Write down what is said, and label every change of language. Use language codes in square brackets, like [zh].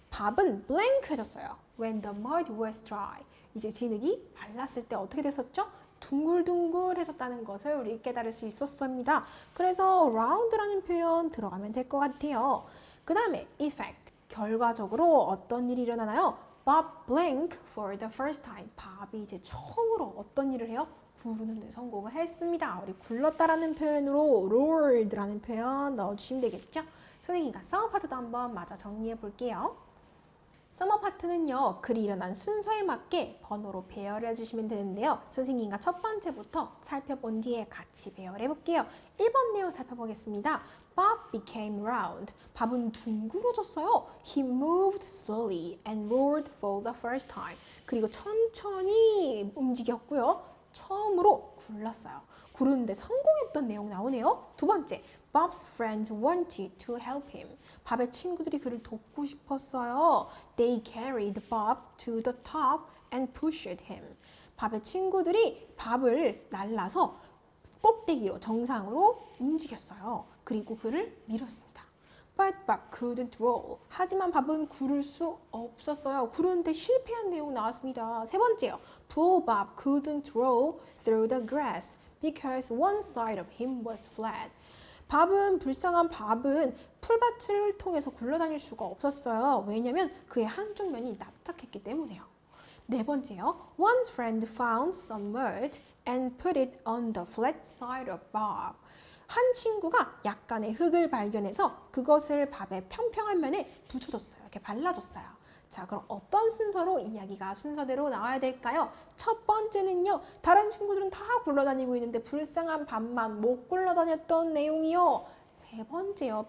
[ko] 밥은 blank 해졌어요. [en] When the mud was dry. [ko] 이제 진흙이 말랐을 때 어떻게 됐었죠? 둥글둥글해졌다는 것을 우리 깨달을 수 있었습니다. 그래서 round라는 표현 들어가면 될 것 같아요. 그 다음에 effect. 결과적으로 어떤 일이 일어나나요? [en] Bob blank for the first time. [ko] 밥이 이제 처음으로 어떤 일을 해요? 구르는 데 성공을 했습니다. 우리 굴렀다라는 표현으로 roared라는 표현 넣어주시면 되겠죠? 선생님과 서머 파트도 한번 마저 정리해 볼게요. 서머 파트는요, 글이 일어난 순서에 맞게 번호로 배열해 주시면 되는데요. 선생님과 첫 번째부터 살펴본 뒤에 같이 배열해 볼게요. 1번 내용 살펴보겠습니다. [en] Bob became round. [ko] 밥은 둥그러졌어요. [en] He moved slowly and roared for the first time. [ko] 그리고 천천히 움직였고요. 처음으로 굴렀어요. 구르는데 성공했던 내용 나오네요. 두 번째, [en] Bob's friends wanted to help him. [ko] 밥의 친구들이 그를 돕고 싶었어요. [en] They carried Bob to the top and pushed him. [ko] 밥의 친구들이 밥을 날라서 꼭대기로 정상으로 움직였어요. 그리고 그를 밀었습니다. [en] But Bob couldn't roll. [ko] 하지만 밥은 구를 수 없었어요. 구르는데 실패한 내용 나왔습니다. 세 번째요. [en] Poor Bob couldn't roll through the grass because one side of him was flat. [ko] 불쌍한 밥은 풀밭을 통해서 굴러다닐 수가 없었어요. 왜냐면 그의 한쪽 면이 납작했기 때문에요. 네 번째요. [en] One friend found some mud and put it on the flat side of Bob. [ko] 한 친구가 약간의 흙을 발견해서 그것을 밥의 평평한 면에 붙여줬어요. 이렇게 발라줬어요. 자, 그럼 어떤 순서로 이야기가 순서대로 나와야 될까요? 첫 번째는요. 다른 친구들은 다 굴러다니고 있는데 불쌍한 밥만 못 굴러다녔던 내용이요. 세 번째요.